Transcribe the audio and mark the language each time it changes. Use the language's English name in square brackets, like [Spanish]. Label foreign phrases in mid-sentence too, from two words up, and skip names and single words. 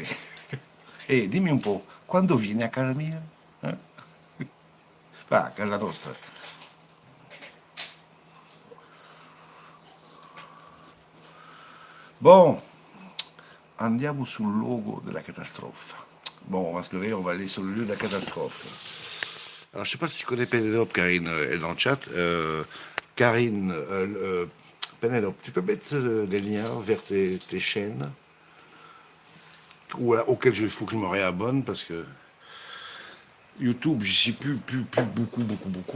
[Italian] E dimmi un po', quando vieni a casa mia? Eh? Va, a casa nostra. Bon, andiamo sul luogo della catastrofe. [French] Bon, on va se lever, on va aller sur le lieu de la catastrophe. Alors, je sais pas si tu connais Pénélope, Karine est dans le chat. Karine, Pénélope, tu peux mettre les liens vers tes chaînes auxquelles il faut que je me réabonne parce que YouTube, j'y suis plus beaucoup.